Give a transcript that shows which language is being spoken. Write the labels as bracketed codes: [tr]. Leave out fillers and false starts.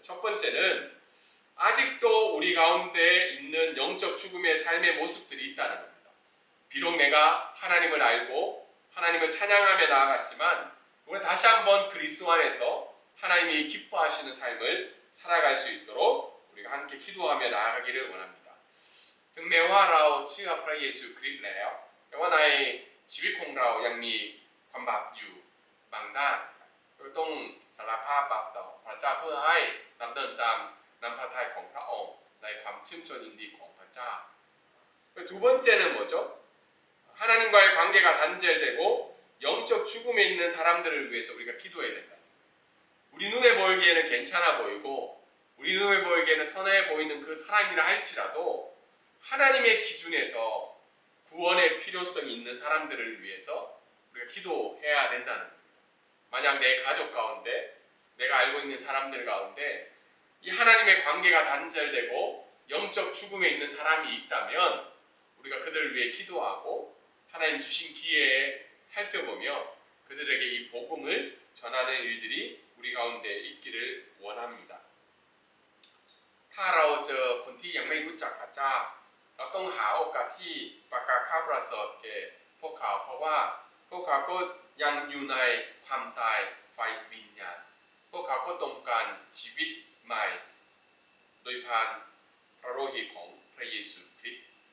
[ko] 첫 번째는 아직도 우리 가운데 있는 영적 죽음의 삶의 모습들이 있다는 겁니다. 비록 내가 하나님을 알고 하나님을 찬양하며 나아갔지만 우리가 다시 한번 그리스도 안에서 하나님이 기뻐하시는 삶을 살아갈 수 있도록 우리가 함께 기도하며 나아가기를 원합니다. [th] Thực nếuเราเชื่อพระเยซูคริสต์แล้วแต่ว่าในชีวิตของเรายังมีความบาปอยู่บางด้านเราต้องสารภาพบาปต่อพระเจ้าเพื่อให้ดำเนินตามน้ำพระทัยของพระองค์ในความชื่นชมยินดีของพระเจ้า. [ko] 두 번째는 뭐죠? 하나님과의 관계가 단절되고 영적 죽음에 있는 사람들을 위해서 우리가 기도해야 된다. 우리 눈에 보이기에는 괜찮아 보이고 우리 눈에 보이기에는 선해 보이는 그 사람이라 할지라도 하나님의 기준에서 구원의 필요성이 있는 사람들을 위해서 우리가 기도해야 된다는 겁니다. 만약 내 가족 가운데 내가 알고 있는 사람들 가운데 이 하나님의 관계가 단절되고 영적 죽음에 있는 사람이 있다면 우리가 그들을 위해 기도하고 하나님 주신 기회에 살펴보며 그들에게 이 복음을 전하는 일들이 우리 가운데 있기를 원합니다. [th] เจอคนที่ยังไม่รู้จักพระเจ้าเราต้องหาโอกาสที่ประกาศข่าวประเสริฐแก่พวกเขาเพราะว่าพวกเขาก็ยังอยู่ในความตายไฟวิญญาณพวกเขาก็ต้องการชีวิตใหม่โดยผ่านพระโลหิตของพระเยซูคริสต์